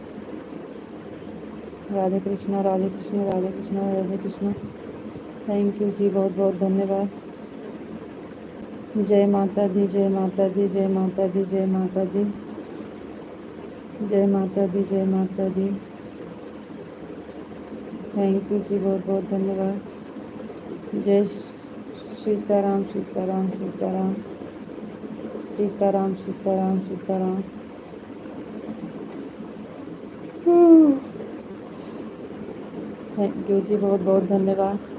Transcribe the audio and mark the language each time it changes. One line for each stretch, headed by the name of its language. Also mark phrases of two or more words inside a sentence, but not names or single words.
Hindi: राधे कृष्ण राधे कृष्ण राधे कृष्ण राधे कृष्ण।
English: thank you
Hindi: जी, बहुत बहुत धन्यवाद। जय माता दी, जय माता दी, जय माता दी, जय माता दी, जय माता दी, जय माता दी।
English: thank you
Hindi: जी, बहुत बहुत धन्यवाद। जय सीताराम सीताराम सीताराम सीताराम सीताराम सीताराम।
English: thank you
Hindi: जी, बहुत बहुत धन्यवाद।